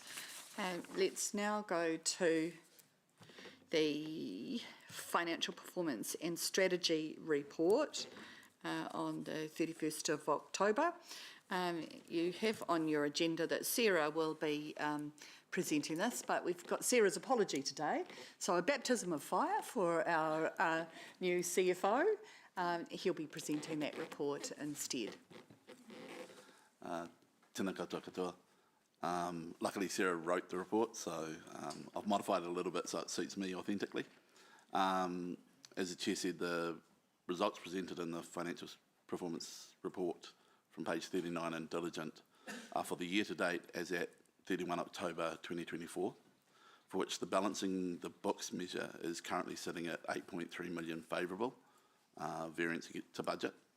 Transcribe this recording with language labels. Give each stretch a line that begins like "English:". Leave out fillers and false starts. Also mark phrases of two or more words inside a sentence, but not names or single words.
English: Let's now go to the Financial Performance and Strategy Report on the 31st of October. You have on your agenda that Sarah will be presenting this, but we've got Sarah's apology today. So a baptism of fire for our new CFO. He'll be presenting that report instead.
Māori: Tēnā koutou katoa.
English: Luckily Sarah wrote the report, so I've modified it a little bit so it suits me authentically. As the Chair said, the results presented in the Financial Performance Report from page 39 and Diligent are for the year to date as at 31 October 2024, for which the balancing the books measure is currently sitting at 8.3 million favourable, variance to budget.